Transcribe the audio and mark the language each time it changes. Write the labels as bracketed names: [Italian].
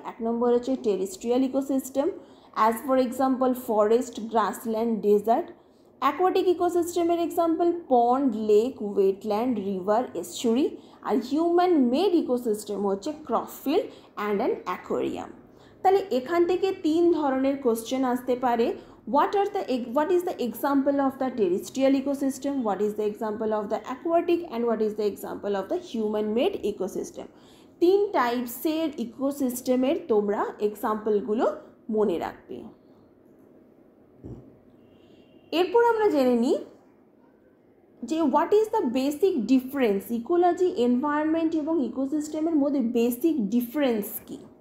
[Bangla] 1 নম্বর হচ্ছে terrestrial ecosystem, [English] as for example [Bangla] forest, grassland, dessert. Aquatic ইকোসিস্টেমের example pond, lake, wetland, river, এস্চুরি। আর human made ecosystem হচ্ছে ক্রপফিল্ড and an aquarium. তাহলে এখান থেকে 3 ধরনের question আসতে পারে। [English] What is the example of the terrestrial ecosystem, what is the example of the aquatic, and what is the example of the human made ecosystem? [Bangla] 3 টাইপসের ইকোসিস্টেমের তোমরা এক্সাম্পলগুলো মনে রাখবে। এরপর আমরা জেনে নিই যে [English] what is the basic difference, [Bangla] ecology, environment এবং ইকোসিস্টেমের মধ্যে বেসিক ডিফারেন্স কী।